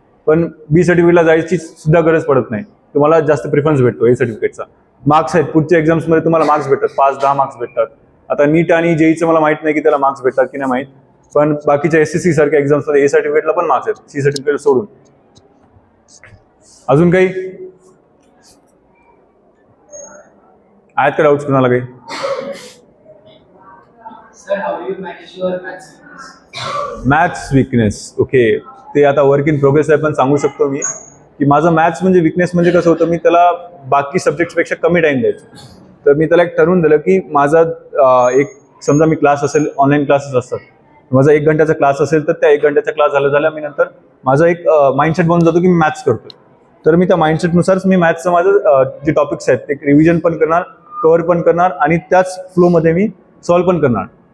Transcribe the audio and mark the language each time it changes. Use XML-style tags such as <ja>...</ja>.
<mr>पण बी सर्टिफिकेटला जायची सुद्धा गरज पडत नाही तुम्हाला जास्त प्रिफरन्स भेटतो ए सर्टिफिकेटचा मार्क्स आहेत पुढच्या एक्झाम्समध्ये तुम्हाला मार्क्स भेटतात 5-10 मार्क्स भेटतात आता नीट आणि जेईचं मला माहित नाही की त्याला मार्क्स भेटतात की नाही माहित पण बाकीच्या एसएससी सारख्या एक्झाम्समध्ये ए सर्टिफिकेटला पण मार्क्स आहेत सी सर्टिफिकेट सोडून अजून काही आहेत का डाऊट्स कुणाला काही</mr> <en>Sir, how do you manage your maths weakness?</en> <mr>Maths weakness okay ते आता</mr> <en>work in progress</en> <mr>आहे पण सांगू शकतो मी की माझं मॅथ्स म्हणजे विकनेस म्हणजे कसं होतं मी त्याला बाकी सब्जेक्ट्सपेक्षा कमी टाइम द्यायचो तर मी त्याला एक ठरवून दिलं की माझा एक समजा मी क्लास असेल ऑनलाईन क्लासेस असतात माझा 1 घंट्याचा क्लास असेल तर त्या 1 घंट्याचा क्लास झाल्या मी नंतर माझा एक माइंडसेट बनून जातो की मी मॅथ्स करतो तर मी त्या माइंडसेटनुसारच मी मॅथ्सचं माझं जे टॉपिक्स आहेत ते रिव्हिजन पण करणार कव्हर पण करणार आणि त्याच फ्लोमध्ये मी सॉल्व्ह पण करणार</mr>